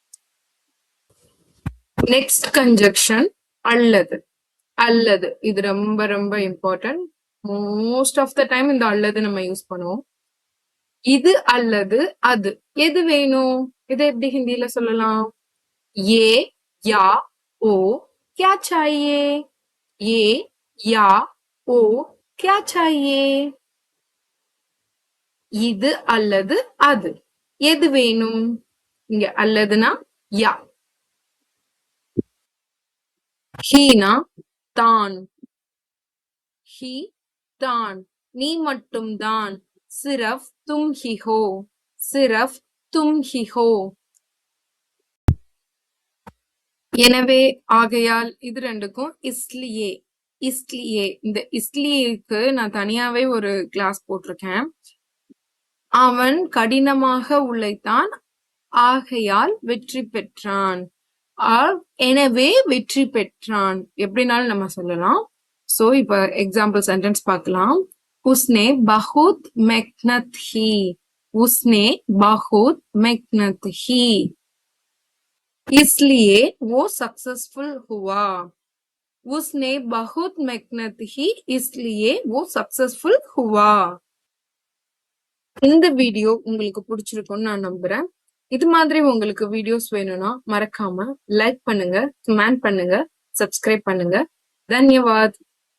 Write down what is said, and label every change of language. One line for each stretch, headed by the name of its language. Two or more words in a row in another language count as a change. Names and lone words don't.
English: next conjunction
Tamil: அல்லது. அல்லது இது ரொம்ப ரொம்ப இம்பார்ட்டன்ட்.
English: most of the time
Tamil: இந்த அல்லது நம்ம யூஸ் பண்ணுவோம். இது அல்லது அது, எது வேணும்? இதை எப்படி ஹிந்தியில சொல்லலாம்?
Hindi: ये या ओ क्या चाहिए? ये या ओ क्या चाहिए?
Tamil: இது அல்லது அது, எது வேணும்? இங்க அல்லதுனா யா, ஹீனா தான், ही தான் நீ மட்டும் தான்
Hindi: सिर्फ तुम ही हो सिर्फ तुम ही हो
Tamil: எனவே ஆகையால் இது ரெண்டுக்கும் இஸ்லியே இந்த இஸ்லியேக்கு நான் தனியாவே ஒரு கிளாஸ் போட்டிருக்கேன். அவன் கடினமாக உழைத்தான் ஆகையால் வெற்றி பெற்றான். எனவே வெற்றி பெற்றான் எப்படினாலும் நம்ம சொல்லலாம். சோ இப்ப
English: example sentence
Tamil: பார்க்கலாம்.
Hindi: उसने बहुत मेहनत ही उसने बहुत मेहनत ही इसलिए वो सक्सेसफुल हुआ उसने बहुत मेहनत की इसलिए वो सक्सेसफुल हुआ.
Tamil: இந்த வீடியோ உங்களுக்கு பிடிச்சிருக்கும்னு நான் நம்புறேன். இது மாதிரி உங்களுக்கு வீடியோஸ் வேணும்னா மறக்காம லைக் பண்ணுங்க, கமெண்ட் பண்ணுங்க, சப்ஸ்கிரைப் பண்ணுங்க. தன்யவாத்.